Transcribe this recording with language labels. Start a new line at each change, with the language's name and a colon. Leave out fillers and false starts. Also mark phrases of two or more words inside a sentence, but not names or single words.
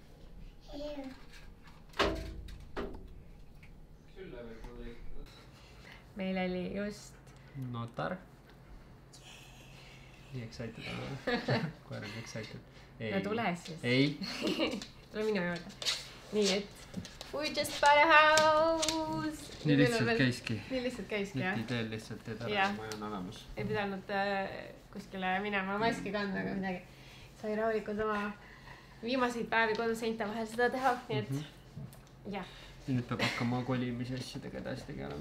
Estonian: meil oli just notar. nii excited olen. koer on excited. no tule siis. ei. tule minu juurde. nii et
English: we just bought a house.
Estonian: nii lihtsalt käiski. nii lihtsalt käiski, jah. teel lihtsalt teed ära, maja on olemas. ei pidanud kuskile minema maski kandma ega midagi. sai rahulikult oma viimaseid päevi koduseinte vahel seda teha, nii et jah. ja nüüd peab hakkama kolimise asjadega edasi tegelema.